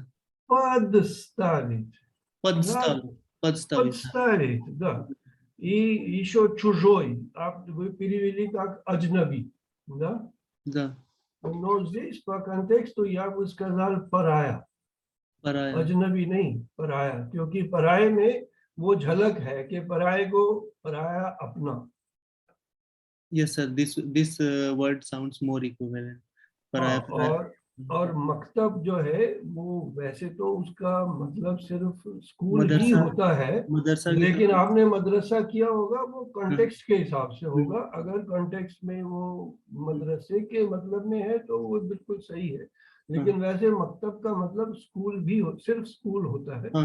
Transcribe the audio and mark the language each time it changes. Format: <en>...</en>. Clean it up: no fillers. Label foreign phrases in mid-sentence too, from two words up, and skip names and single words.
<ru>подставить. Подставить. Да? Подставить. Подставить, да. И еще чужой. А вы перевели как аджнаби, да? Да. Но здесь по контексту я бы сказал парая. Парая.</ru> <hi>अजनबी नहीं पराया, क्योंकि पराये में वो झलक है कि पराये को पराया अपना.</hi> <en>Yes, sir. This word sounds more equivalent.</en> <hi>हाँ, Paraya. और मकतब जो है वो वैसे तो उसका मतलब सिर्फ स्कूल ही मदरसा होता है, मदरसा की लेकिन तरह- आपने मदरसा किया होगा वो कॉन्टेक्स्ट के हिसाब से होगा. अगर कॉन्टेक्स्ट में वो मदरसे के मतलब में है तो वो बिल्कुल सही है, लेकिन वैसे मकतब का मतलब स्कूल भी सिर्फ स्कूल होता है.</hi>